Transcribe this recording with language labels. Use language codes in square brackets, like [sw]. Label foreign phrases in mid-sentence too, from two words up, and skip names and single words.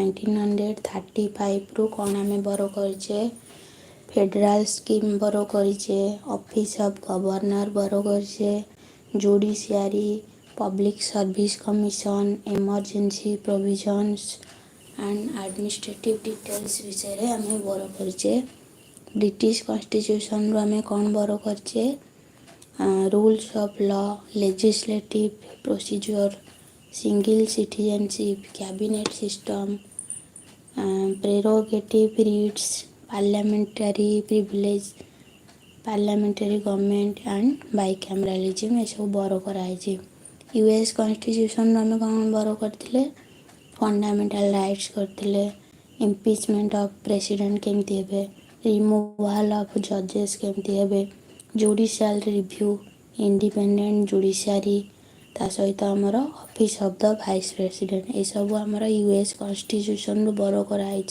[or] 1935ରୁ କ'ଣ ଆମେ ବରୋ କରିଛେ, [en] federal scheme [or] ବରୋ କରିଛେ, [en] office of governor [or] ବରୋ କରିଛେ, [en] judiciary, public service commission, emergency provisions and administrative details [or] ବିଷୟରେ ଆମେ ବରୋ କରିଛେ। ବ୍ରିଟିଶ କନଷ୍ଟିଚ୍ୟୁସନରୁ ଆମେ କ'ଣ ବରୋ କରିଛେ, [en] rules of law, legislative procedure, single citizenship, cabinet system, prerogative rights, parliamentary privilege, parliamentary government and bicameralism [or] ଏସବୁ ବରୋ କରାହେଇଛି। ୟୁଏସ୍ କନଷ୍ଟିଚ୍ୟୁସନରୁ ଆମେ କ'ଣ ବରୋ କରିଥିଲେ, [en] fundamental rights [or] କରିଥିଲେ, [en] impeachment of president [or] କେମିତି ହେବେ, [en] removal of judges [or] କେମିତି ହେବେ, [en] judicial review, independent judiciary, [or] ତା ସହିତ ଆମର [en] office of the vice president, [or] ଏସବୁ ଆମର ୟୁଏସ୍ କନଷ୍ଟିଚ୍ୟୁସନରୁ ବରୋ କରାହେଇଛି।